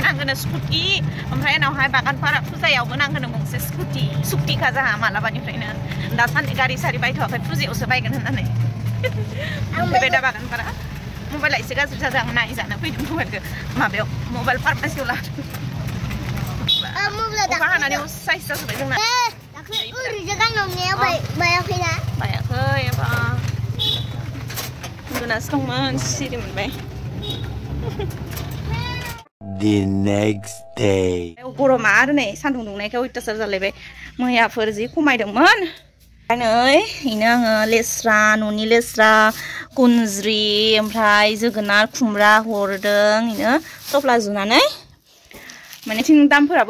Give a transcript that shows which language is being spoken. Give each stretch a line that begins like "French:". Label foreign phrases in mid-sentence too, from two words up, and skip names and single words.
Bodo: नांगोन स्कुटि ओमफ्राय उनावहाय बागानपारा फुजायावबो नांगोन गंसे स्कुटिखा जोंहा मालाबानिफ्रायनो दासान्दि गारि सारि बायथ'वाखै फुजायावसो बायगोन होननानै ओमफ्राय दा बागानपारा मबाइला एसे गाज्रि जादों आं नायजानो फैदों मबाइलखौ माबायाव मबाइल फार्मासियाव लादों अखा हानानै साइज जाजोब्बाय जोंना बायाखै एबा उन्दुनासो दंमोन सिरि मोनबाय
English: The next day.
Bodo: गरमा आरो नै सान्दुं दुंनायखाय अयथासार जालायबाय मैयाफोर जि खमायदोंमोन नै इनो आङो लेस्रा न'नि लेस्रा कुनज्रि ओमफ्राय जोगोनार खुमब्रा हरदों इनो थफ्ला जुनानै माने थिं दामफोराबो